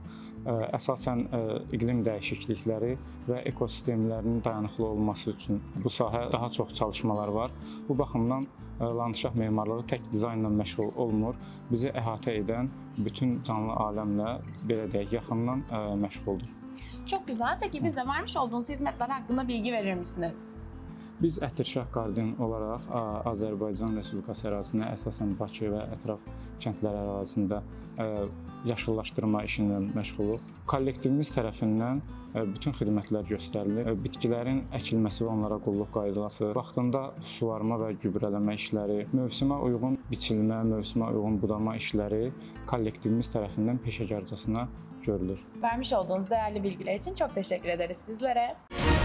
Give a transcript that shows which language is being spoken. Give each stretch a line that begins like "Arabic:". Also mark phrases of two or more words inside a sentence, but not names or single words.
Azerbaijani: Əsasən iqlim dəyişiklikləri və ekosistemlərinin dayanıqlı olması üçün bu sahə daha çox çalışmalar var. Bu baxımdan landşaft memarlığı tək dizaynla məşğul olmur. Bizi əhatə edən bütün canlı aləmlə belə deyək, yaxından məşğuldur.
Turkish: Çok güzel. Peki bize vermiş olduğunuz hizmetler hakkında bilgi verir misiniz?
Azerbaijani: Biz Ətirşah Garden olaraq Azərbaycan Respublikası ərazisində, əsasən Bakı və ətraf kəndlər ərazisində yaşıllaşdırma işi ilə məşğuluq. Kollektivimiz tərəfindən bütün xidmətlər göstərilir. Bitkilərin əkilməsi və onlara qulluq qaydaları, vaxtında suvarma və gübrələmə işləri, mövsümə uyğun biçilmə, mövsümə uyğun budama işləri kollektivimiz tərəfindən peşəkarcasına görülür.
Turkish: Vermiş olduğunuz değerli bilgiler için çok teşekkür ederiz sizlere.